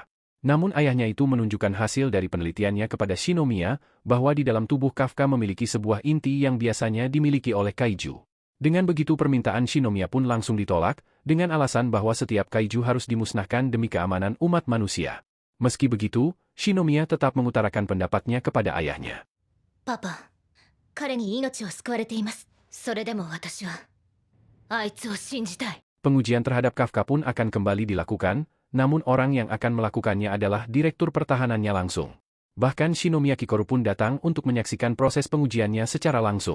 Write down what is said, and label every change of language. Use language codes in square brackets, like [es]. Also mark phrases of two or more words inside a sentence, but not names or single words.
[id] Namun ayahnya itu menunjukkan hasil dari penelitiannya kepada Shinomiya bahwa di dalam tubuh Kafka memiliki sebuah inti yang biasanya dimiliki oleh kaiju. Dengan begitu permintaan Shinomiya pun langsung ditolak, dengan alasan bahwa setiap kaiju harus dimusnahkan demi keamanan umat manusia. Meski begitu, Shinomiya tetap mengutarakan pendapatnya kepada ayahnya. Papa, [ja] 彼に命を救われています。それでも私はあいつを信じたい。 [id] Pengujian terhadap Kafka pun akan kembali dilakukan, namun orang yang akan melakukannya adalah direktur pertahanannya langsung. Bahkan Shinomiya Kikoru pun datang untuk menyaksikan proses pengujiannya secara langsung.